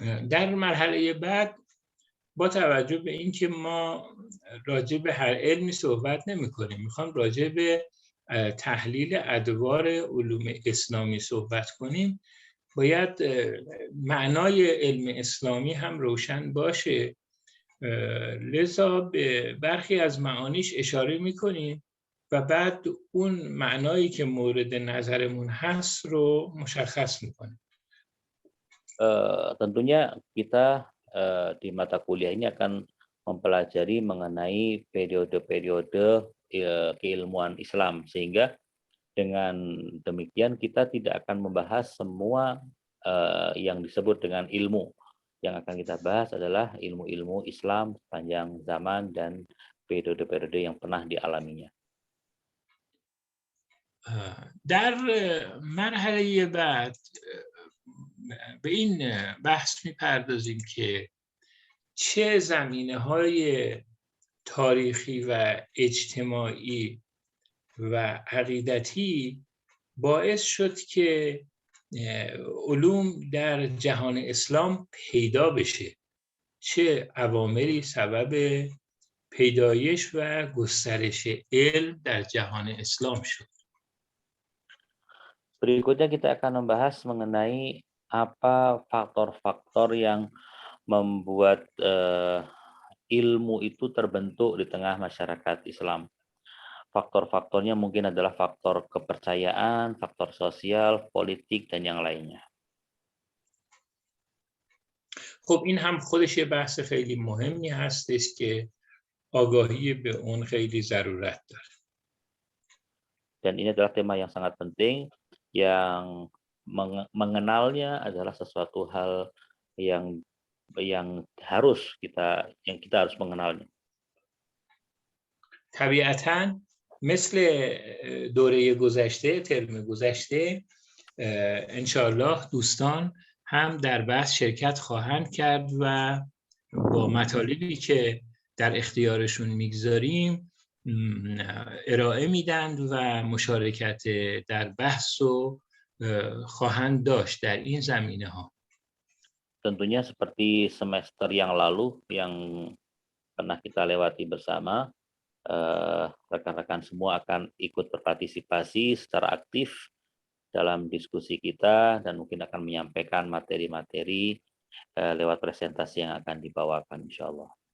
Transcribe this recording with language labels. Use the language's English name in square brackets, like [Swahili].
[Persian] در مرحله بعد با توجه به اینکه ما راجع به هر علمی صحبت نمی‌کنیم، می‌خوام راجع به تحلیل ادوار علوم اسلامی صحبت کنیم، باید معنای علم اسلامی هم روشن باشه. لذا به برخی از معانیش اشاره می‌کنیم و بعد اون معنایی که مورد نظرمون هست رو مشخص می‌کنیم. [Indonesian] Tentunya kita di mata kuliah ini akan mempelajari mengenai periode-periode keilmuan Islam, sehingga dengan demikian kita tidak akan membahas semua yang disebut dengan ilmu. Yang akan kita bahas adalah ilmu-ilmu Islam sepanjang zaman dan periode-periode yang pernah dialaminya. [Persian] در مرحله بعد به این بحث میپردازیم که چه زمینه‌های تاریخی و اجتماعی و عقیدتی باعث شد که علوم در جهان اسلام پیدا بشه، چه عواملی سبب پیدایش و گسترش علم در جهان اسلام شد. [Indonesian] Berikutnya kita akan membahas mengenai apa faktor-faktor yang membuat ilmu itu terbentuk di tengah masyarakat Islam. Faktor-faktornya mungkin adalah faktor kepercayaan, faktor sosial, politik, dan yang lainnya. [Persian] خب این هم خودش بحث خیلی مهمی هستش که آگاهی به اون خیلی ضرورت داره. [Indonesian] Dan ini adalah tema yang sangat penting, yang mengenalnya adalah sesuatu hal yang kita harus mengenalnya. [Persian] طبیعتاً مثل دوره گذشته، ترم گذشته، انشاءالله دوستان هم در بحث شرکت خواهند کرد و با مطالبی که در اختیارشون میگذاریم ارائه میدند و مشارکت در بحث رو خواهند داشت در این زمینه ها. [Indonesian] Tentunya seperti semester yang lalu yang pernah kita lewati bersama, rekan-rekan semua akan ikut berpartisipasi secara aktif dalam diskusi kita dan mungkin akan menyampaikan materi-materi lewat presentasi yang akan dibawakan insyaallah.